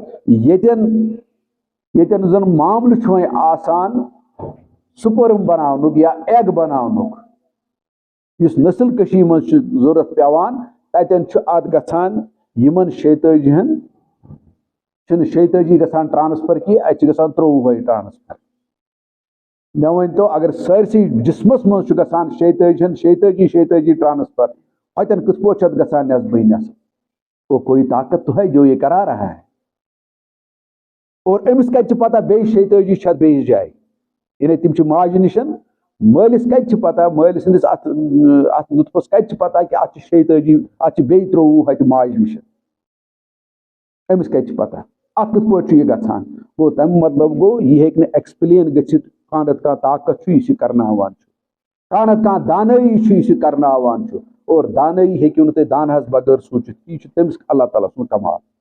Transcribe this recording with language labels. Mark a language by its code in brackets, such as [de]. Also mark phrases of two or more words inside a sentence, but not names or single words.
[ks] ییٚتٮ۪ن زن معاملہٕ چھُ وۄنۍ آسان سُپرم بناونُک یا ایگ بناونُک یُس نسل کٔشی منٛز چھُ ضوٚرتھ پیٚوان تتٮ۪ن چھُ اتھ گژھان یِمن 46 چھُنہٕ 46 گژھان ٹرانسفر کینٛہہ اتہِ چھِ گژھان 23 ٹرانسفر مےٚ ؤنۍتو اگر سٲرسٕے جسمس منٛز چھُ گژھان 46 ٹرانسفر اتٮ۪ن کِتھ پٲٹھۍ چھُ اتھ گژھان نٮ۪صبٕے نٮ۪صب [ur] وہ کوئی طاقت تو ہے جو یہ کرا رہا ہے [ks] اور أمِس کتہِ چھِ پتہ بیٚیہِ 46 چھِ اتھ بیٚیِس جایہِ یعنی تِم چھِ ماجہِ نِشن مٲلِس کتہِ چھِ پتہ مٲلِس سٕنٛدِس اتھ نُطفس کتہِ چھِ پتہ کہِ اتھ چھِ 46 اتھ چھِ بیٚیہِ 23 اتہِ ماجہِ نِشن أمِس کتہِ چھِ پتہ اتھ کِتھ پٲٹھۍ چھُ یہِ گژھان گوٚو تمیُک مطلب گوٚو یہِ ہیٚکہِ نہٕ ایکسپلین گٔژھِتھ کانٛہہ نتہٕ کانٛہہ طاقت چھُ یُس یہِ کرناوان چھُ کانٛہہ نتہٕ کانٛہہ دانٲیی چھُ یُس یہِ کرناوان چھُ اور دانٲیی ہیٚکِو نہٕ تُہۍ دانہس بغٲر سوٗنٛچِتھ یہِ چھُ تٔمِس اللہ تعالیٰ سُنٛد کمال